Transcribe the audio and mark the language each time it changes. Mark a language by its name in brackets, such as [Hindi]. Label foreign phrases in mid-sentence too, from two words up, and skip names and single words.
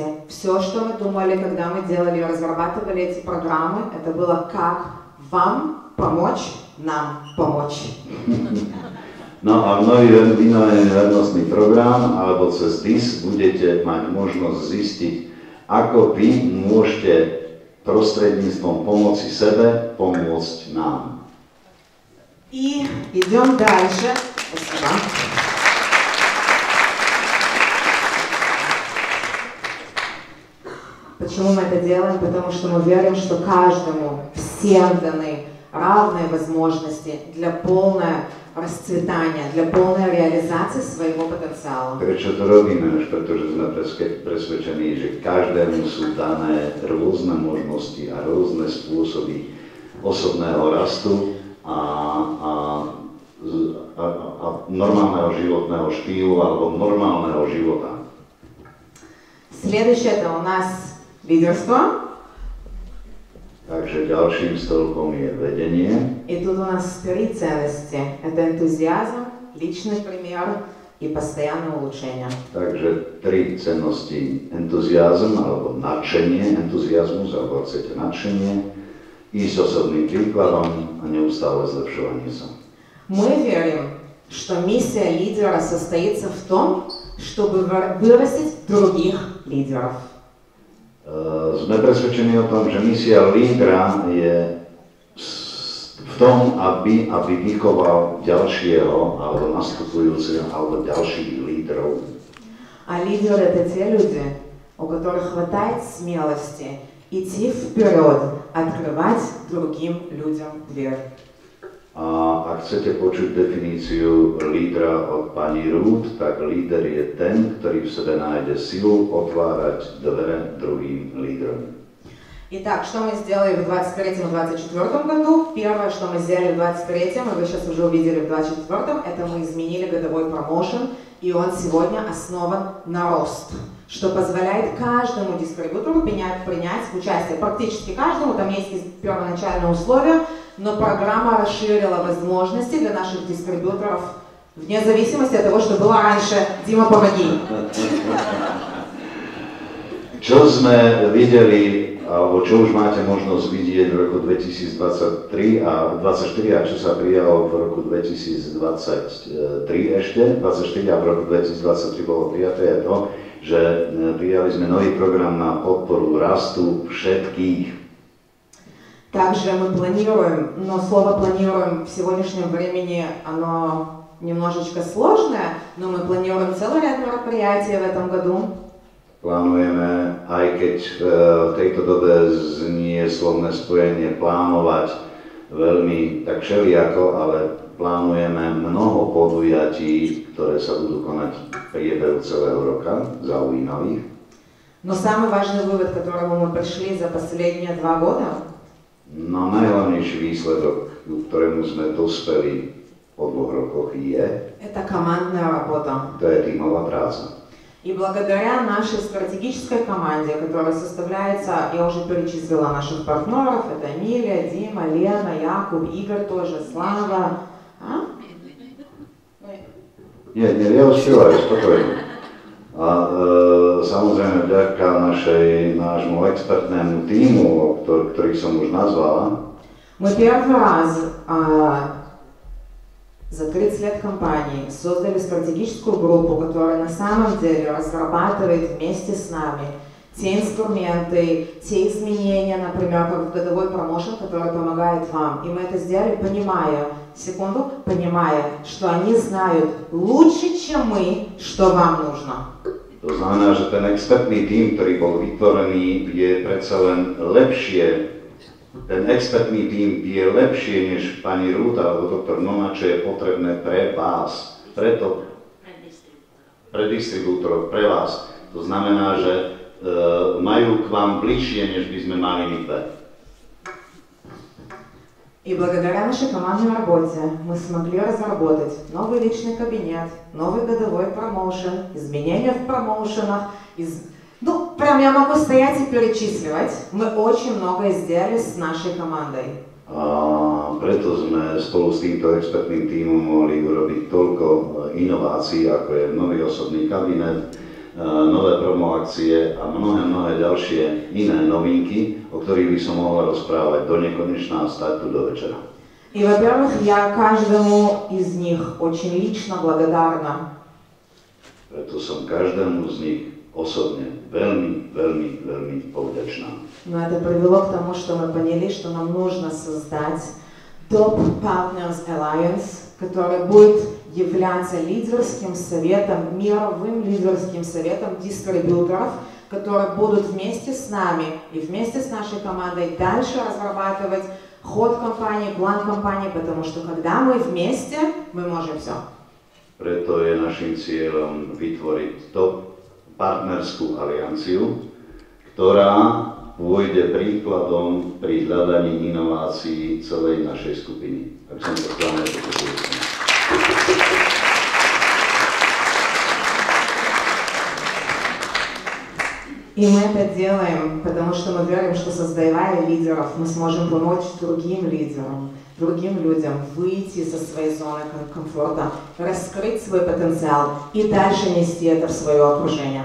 [Russian] Все, что мы думали, когда мы разрабатывали эти программы, это было как вам помочь, нам помочь. [Slovak] No a v nový vernostný program alebo cez DIS budete mať možnosť zistiť, ako vy môžete prostredníctvom pomoci sebe pomôcť nám. [Russian] И идем дальше. Спасибо. Почему мы это делаем? Потому что мы верим, что каждому, всем даны равные возможности для полного расцветания, для полной реализации своего потенциала. [Slovak] Prečo to robíme? Pretože sme presvedčení, že každému sú dané rôzne možnosti a rôzne spôsoby osobného rastu a normálneho životného štýlu alebo normálneho života. [Russian] Следующее это у нас лидерство. [Slovak] Takže ďalším stĺpom je vedenie. [Russian] И тут у нас три ценности. Это энтузиазм, личный пример и постоянное улучшение. [Slovak] Takže tri cennosti. Entuziazm alebo nadšenie, entuziazmus, alebo ak chcete nadšenie, ísť osobným príkladom a neustále zlepšovanie sa. [Russian] Мы верим, что миссия лидера состоится в том, чтобы вырастить других лидеров. [Slovak] Sme presvedčení o tom, že misia lídra je v tom, aby vychoval ďalšieho, alebo nastupujúceho, alebo ďalších lídrov. [Russian] А лидеры – это те люди, у которых хватает смелости идти вперед, открывать другим людям дверь. [Slovak] A ak chcete počuť definíciu lídra od pani Ruth, tak líder je ten, ktorý v sebe nájde silu otvárať dvere druhým lídrom. [Russian] Итак, что мы сделали в 2023-2024 году? Первое, что мы сделали в 2023, вы сейчас уже увидели в 2024, это мы изменили годовой промоушен, и он сегодня основан на рост, что позволяет каждому дистрибьютору принять участие, практически каждому, там есть первоначальные условия, но программа расширила возможности для наших дистрибьюторов вне зависимости от того, что было раньше. Дима, помоги. [Slovak] Čo sme videli alebo čo už máte možnosť vidieť v roku 2023 a 2024 a čo sa prijalo v roku 2023 ešte, 2024 a v roku 2023 bolo prijaté je to, že prijali sme nový program na podporu rastu všetkých. [Russian] Также мы планируем, но слово планируем в сегодняшнем времени, оно немножечко сложное, но мы планируем целый ряд мероприятий в этом году. [Slovak] Plánujeme, aj keď v tejto dobe znie slovné spojenie plánovať veľmi tak všelijako, ale plánujeme mnoho podujatí, ktoré sa budú konať v priebehu celého roka, zaujímavých. [Russian] Но самый важный вывод, к которому мы пришли за последние 2 года, [Slovak] no najhlavnejší výsledok, k ktorému sme dospeli po 2 rokoch je, [Russian] это командная работа. [Slovak] to je tímová práca. [Russian] И благодаря нашей стратегической команде, которая составляется, я уже перечислила наших партнеров, это Эмилия, Дима, Лена, Якуб, Игорь тоже, Слава. [Slovak] Nie, ja uspievajú, spokojne. A samozrejme vďaka nášmu expertnému tímu, ktorých som už nazvala, [Russian] Мы первый раз за 30 лет компании создали стратегическую группу, которая на самом деле разрабатывает вместе с нами те инструменты, те изменения, например, как в годовой промоушен, который помогает вам. И мы это сделали, понимая, что они знают лучше, чем мы, что вам нужно. [Slovak] To znamená, že ten expertný tím, ktorý bol vytvorený, je predsa len lepšie. Ten expertný tím je lepšie než pani Ruth alebo doktor Nona, čo je potrebné pre vás, pre distribútorov, pre vás. To znamená, že majú k vám bližšie, než by sme mali my dve. [Russian] И благодаря нашей командной работе мы смогли разработать новый личный кабинет, новый годовой промоушен, изменения в промоушенах. Ну, прям я могу стоять и перечисливать. Мы очень многое сделали с нашей командой. [Slovak] A preto sme spolu s týmto expertným tímom mohli urobiť toľko inovácií, ako je nový osobný kabinet, nové promoakcie a mnohé ďalšie iné novinky, o ktorých by som mohla rozprávať do nekonečna a stať tu do večera. [Russian] И, во-первых, я каждому из них очень лично благодарна. [Slovak] Preto som každému z nich osobne veľmi povďačná. [Russian] Но это привело к тому, что мы поняли, что нам нужно создать Top Partners Alliance, который будет являться лидерским советом, мировым лидерским советом дистрибьюторов, которые будут вместе с нами и вместе с нашей командой дальше разрабатывать ход компании, план компании, потому что когда мы вместе, мы можем все. [Slovak] Preto je našim cieľom vytvoriť top partnerskú alianciu, ktorá pôjde príkladom pri hľadaní inovácií celej našej skupiny. Ak som to správne pochopil. [Russian] И мы это делаем, потому что мы верим, что создавая лидеров, мы сможем помочь другим лидерам, другим людям выйти со своей зоны комфорта, раскрыть свой потенциал и дальше нести это в свое окружение.